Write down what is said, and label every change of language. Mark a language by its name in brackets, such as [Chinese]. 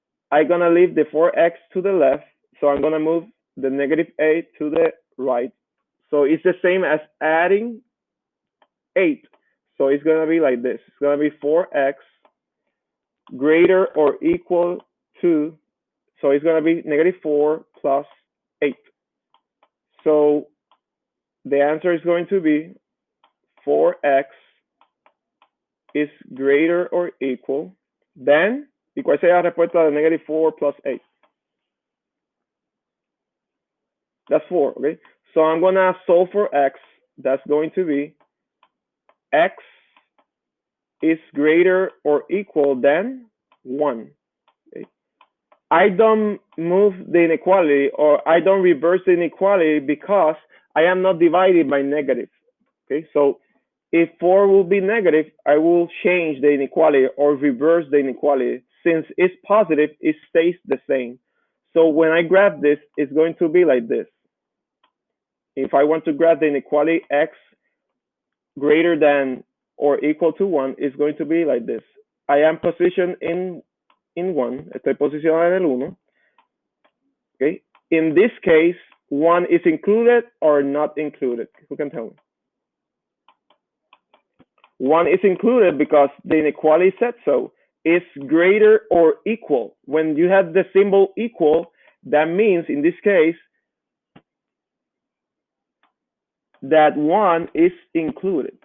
[English] I'm going to leave the 4x to the left. So I'm going to move the negative 8 to the right. So it's the same as adding 8. So it's going to be like this. It's going to be 4x greater or equal to, so it's going to be negative 4 plus 8. So the answer is going to be 4x is greater or equal than, [Spanish] ¿y cuál sería la respuesta de [English] negative 4 plus 8? That's 4, okay? So I'm going to solve for x. That's going to be x is greater or equal than 1. Okay? I don't move the inequality or I don't reverse the inequality because I am not divided by negative. Okay, so if 4 will be negative, I will change the inequality or reverse the inequality. Since it's positive, it stays the same. So when I graph this, it's going to be like this. If I want to graph the inequality x greater than or equal to 1, it's going to be like this. I am positioned in 1, [Spanish] estoy posicionado en el 1. [English] Okay. In this case, 1 is included or not included. Who can tell me? 1 is included because the inequality said so. It's greater or equal. When you have the symbol equal, that means in this case that 1 is included.